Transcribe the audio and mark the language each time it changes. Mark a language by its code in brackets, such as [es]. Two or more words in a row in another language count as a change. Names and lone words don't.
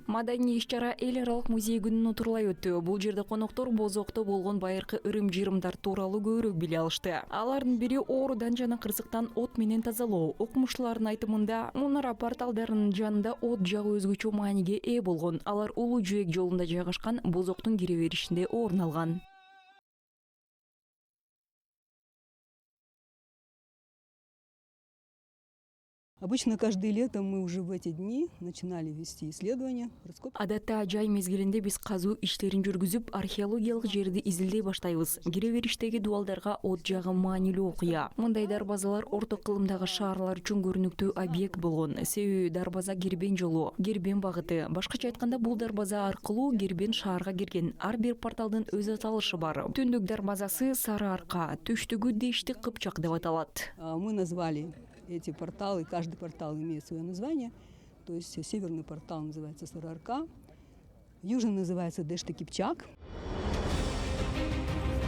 [ky] Маданий иш-чара эл аралык музей күнүн утурлай өттү. Бул жерде коноктор бозокто болгон байыркы ырым-жырымдар тууралуу көбүрөөк биле алышты. Алардын бири оорудан жана кырсыктан от менен тазалоо. Окумуштуулардын айтымында, мунара порталдарынын жанында от жагуу өзгөчө мааниге ээ болгон. Алар Улуу Жөөк жолунда жайгашкан бозоктун кире беришинде орун алган. [ru] Обычно каждое лето мы уже в эти дни начинали вести исследования, раскопки. [ky] Адатта жай мезгилинде биз казуу иштерин жүргүзүп, археологиялык жерди изилдей баштайбыз. Кире бериштеги дубалдарга от жагы маанилүү окуя. Мындай дарбазалар орто кылымдагы шаарлар үчүн көрүнүктүү объект болгон. Себеби дарбаза Гербен жолу, Гербен багыты. Башкача айтканда, бул дарбаза аркылуу Гербен шаарга кирген. Ар бир порталдын өз аталышы бар. Түндүк дарбазасы Сары Арка, түштүгү Дешти Кыпчак деп аталат. [ru] Мы назвали эти порталы, каждый портал имеет свое название. То есть северный портал называется Сары Арка, южный называется Дешти Кыпчак.